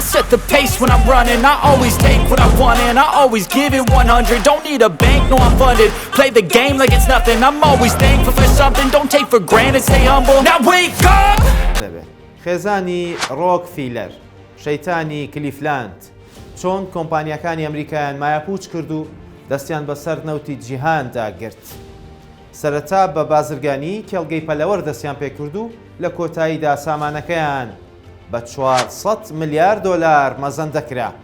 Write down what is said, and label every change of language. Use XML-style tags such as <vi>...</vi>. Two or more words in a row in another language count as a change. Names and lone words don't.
<en>the pace when I'm running. I always take what I want and I always give it 100. Don't need a bank, no I'm funded. Play the game like it's nothing. I'm always thankful for something. Don't take for granted, stay humble. Now wake up!</en> <ckb>خێزانی ڕۆکفیلەر، شەیتانی کلیفلاند، چۆن کۆمپانیەکانی ئەمریکایان مایەپوچ کرد و دەستیان بەسەر نەوتی جیهاندا گرت. سەرەتا بە بازرگانی کێڵگەی پەلەوەر دەستیان پێکرد و لە کۆتاییدا سامانەکەیان بە 400 ملیارد دۆلار مەزەن دەکرا.</ckb>